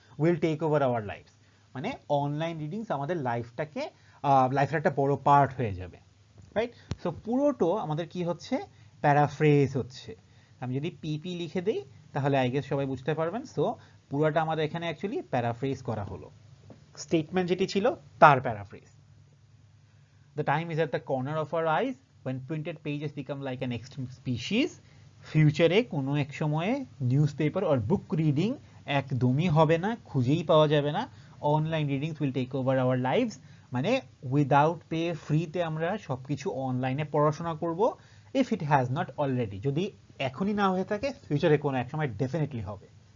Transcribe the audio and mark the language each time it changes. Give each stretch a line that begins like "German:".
English: will take over our lifes,
Bangla: মানে online readings আমাদের লাইফের একটা বড় পার্ট হয়ে যাবে, রাইট? সো পুরোটো আমাদের কি হচ্ছে? প্যারাফ্রেজ হচ্ছে। আমি যদি পিপি লিখে দিই তাহলে আই গেস সবাই বুঝতে পারবেন। সো পুরোটা আমাদের এখানে অ্যাকচুয়ালি প্যারাফ্রেজ করা হলো, স্টেটমেন্ট যেটি ছিল তার paraphrase.
English: The time is at the corner of our eyes when printed pages become like an extinct species.
Bangla: ফিউচারে কোনো এক সময়ে নিউজ পেপার আর বুক রিডিং একদমই হবে না, খুঁজেই পাওয়া যাবে না।
English: online readings will take over our lives,
Bangla: মানে উইদাউট পে, ফ্রিতে আমরা সবকিছু অনলাইনে পড়াশোনা করব।
English: if it has not already,
Bangla: যদি এখনই না হয়ে থাকে, ফিউচারে কোনো এক সময় ডেফিনেটলি হবে।